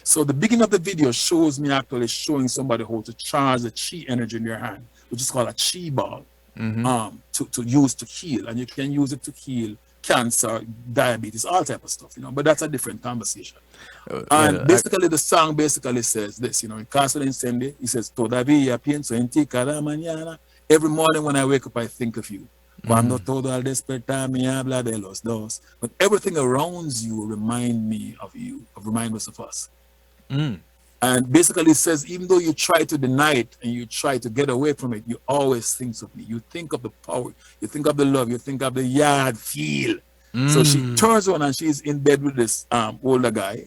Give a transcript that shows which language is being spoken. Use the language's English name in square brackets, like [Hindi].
[English] So the beginning of the video shows me actually showing somebody how to charge the chi energy in their hand, which is called a chi ball, to use to heal. And you can use it to heal cancer, diabetes, all type of stuff, you know, but that's a different conversation. And basically the song basically says this, you know, in Kass Incendio, he says, [Spanish] todavía pienso en ti cada mañana. [English] Every morning when I wake up, I think of you. [Spanish] Cuando todo al despertar me habla de los dos. [English] But everything around you remind me of you, remind us of us. And basically it says, even though you try to deny it and you try to get away from it, you always think of me. You think of the power, you think of the love, you think of the yard feel. So she turns around and she's in bed with this older guy.